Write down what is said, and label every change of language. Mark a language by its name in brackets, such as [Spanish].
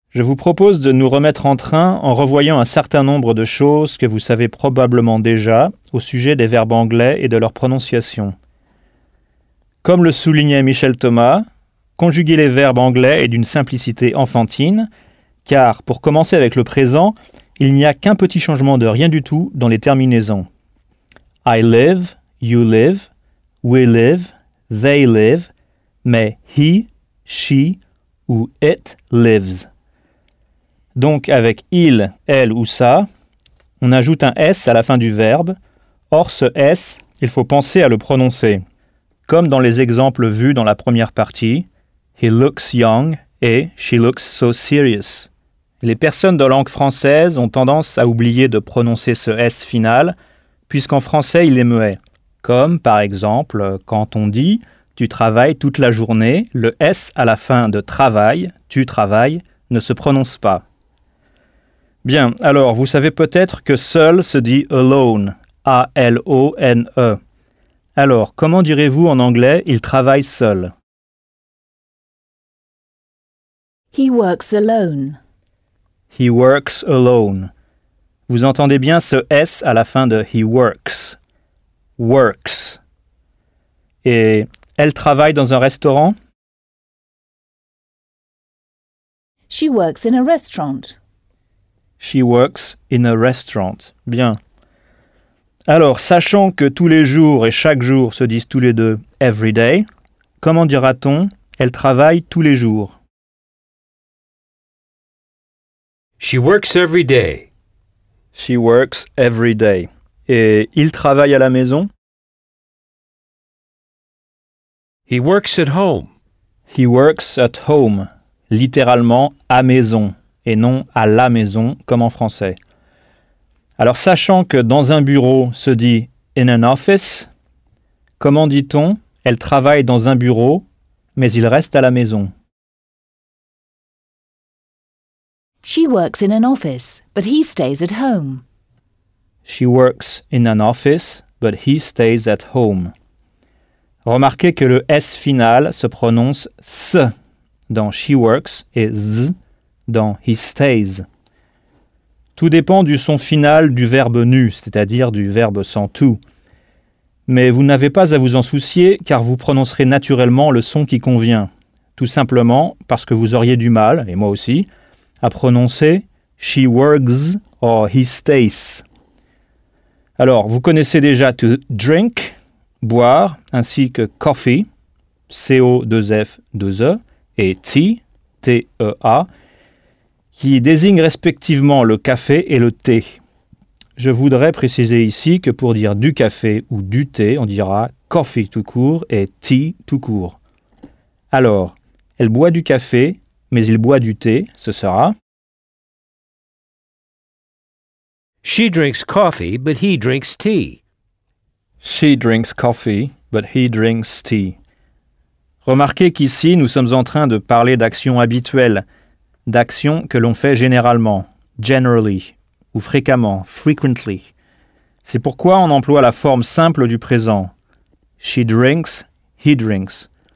[French] Je vous propose de nous remettre en train en revoyant un certain nombre de choses que vous savez probablement déjà au sujet des verbes anglais et de leur prononciation. Comme le soulignait Michel Thomas, conjuguer les verbes anglais est d'une simplicité enfantine, car pour commencer avec le présent, il n'y a qu'un petit changement de rien du tout dans les terminaisons. [English] I live, you live, we live, they live, [French] mais [English] he, she [French] ou [English] it lives. [French] Donc avec il, elle ou ça, on ajoute un S à la fin du verbe. Or ce S, il faut penser à le prononcer, comme dans les exemples vus dans la première partie. [English] He looks young [French] et [English] she looks so serious. [French] Les personnes de langue française ont tendance à oublier de prononcer ce S final, puisqu'en français il est muet. Comme par exemple quand on dit tu travailles toute la journée, le S à la fin de travail, tu travailles, ne se prononce pas. Bien, alors vous savez peut-être que seul se dit alone, A-L-O-N-E. Alors, comment direz-vous en anglais il travaille seul? [English] He works alone. He works alone. [French] Vous entendez bien ce S à la fin de [English] he works. [French] Works. Et elle travaille dans un restaurant? [English] She works in a restaurant. She works in a restaurant. [French] Bien. Alors, sachant que tous les jours et chaque jour se disent tous les deux [English] every day, [French] comment dira-t-on elle travaille tous les jours? [English] She works every day. She works every day. [French] Et il travaille à la maison? [English] He works at home. He works at home, [French] littéralement à maison et non à la maison comme en français. Alors sachant que dans un bureau se dit [English] in an office, [French] comment dit-on elle travaille dans un bureau, mais il reste à la maison? [English] She works in an office, but he stays at home. She works in an office, but he stays at home. [French] Remarquez que le S final se prononce S dans [English] She works [French] et Z dans [English] He stays. [French] Tout dépend du son final du verbe nu, c'est-à-dire du verbe sans tout. Mais vous n'avez pas à vous en soucier car vous prononcerez naturellement le son qui convient. Tout simplement parce que vous auriez du mal, et moi aussi, à prononcer [English] she works or he stays. [French] Alors, vous connaissez déjà [English] to drink, [French] boire, ainsi que coffee, CO2F2E, et tea, TEA, qui désignent respectivement le café et le thé. Je voudrais préciser ici que pour dire du café ou du thé, on dira coffee tout court et tea tout court. Alors, elle boit du café, mais il boit du thé, ce sera. [English] She drinks coffee, but he drinks tea. She drinks coffee, but he drinks tea. [French] Remarquez qu'ici, nous sommes en train de parler d'actions habituelles, d'actions que l'on fait généralement, generally, ou fréquemment, frequently. C'est pourquoi on emploie la forme simple du présent. [English] She drinks, he drinks.